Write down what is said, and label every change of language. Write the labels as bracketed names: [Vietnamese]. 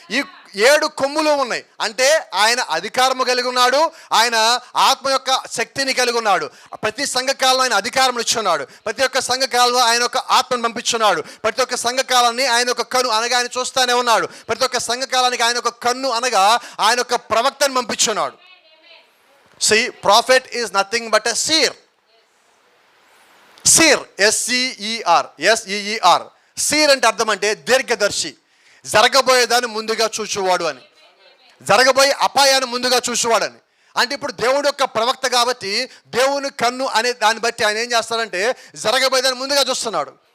[Telugu] ఈ 7 కొమ్ములు ఉన్నాయి అంటే ఆయన అధికారము కలిగి ఉన్నాడు. ఆయన ఆత్మ యొక్క శక్తిని కలిగి ఉన్నాడు. ప్రతి సంఘకాలంలో ఆయన అధికారం ఇచ్చున్నాడు. ప్రతి ఒక్క సంఘకాలంలో ఆయన ఒక ఆత్మను పంపించున్నాడు. ప్రతి ఒక్క సంఘకాలాన్ని ఆయన ఒక కన్ను అనగా ఆయన చూస్తూనే ఉన్నాడు. ప్రతి ఒక్క సంఘకాలానికి ఆయన ఒక కన్ను అనగా ఆయన ఒక ప్రవక్తను పంపించున్నాడు. [English] See, prophet is nothing but a seer. Seer, S-C-E-R, S-E-E-R. [Telugu] Seer అంటే అర్థం అంటే దీర్ఘదర్శి, జరగబోయేదాన్ని ముందుగా చూసేవాడు అని, జరగబోయే అపాయాన్ని ముందుగా చూసేవాడు అని. అంటే ఇప్పుడు దేవుడు యొక్క ప్రవక్త కాబట్టి దేవుని కన్ను అనే దాన్ని బట్టి ఆయన ఏం చేస్తాడంటే జరగబోయేదాన్ని ముందుగా చూస్తున్నాడు.